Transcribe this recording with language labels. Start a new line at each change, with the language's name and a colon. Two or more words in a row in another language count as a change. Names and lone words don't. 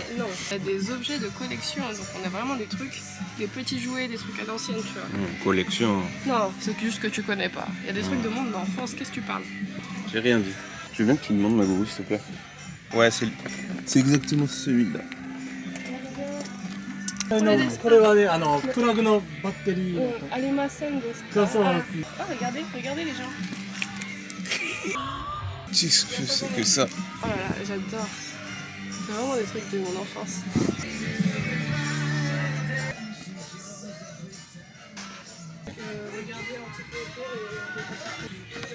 French: Non, il y a des objets de collection, donc on a vraiment des trucs, des petits jouets, des trucs à l'ancienne, tu vois. Collection. Non, c'est juste que tu connais pas. Il y a des trucs de monde d'enfance, qu'est-ce que tu parles? J'ai rien dit. Je veux bien que tu demandes ma gourou, s'il te plaît. Ouais, c'est exactement celui-là.
Japanese: これはね、プラグのバッテリー。 Alemasen de
French: Ah, regardez les gens. Qu'est-ce que c'est que ça? Oh là là, j'adore. C'est vraiment des trucs de mon enfance. Regardez un petit peu autour et...